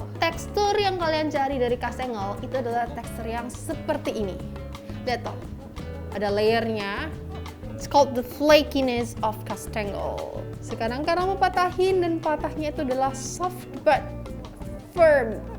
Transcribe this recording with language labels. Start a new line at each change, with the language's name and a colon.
Indonesian: Tekstur yang kalian cari dari kastengel itu adalah tekstur yang seperti ini. Lihat toh, ada layernya.
English: It's called the flakiness of kastengel.
Indonesian: Sekarang karena mau patahin, dan patahnya itu adalah
English: soft but firm.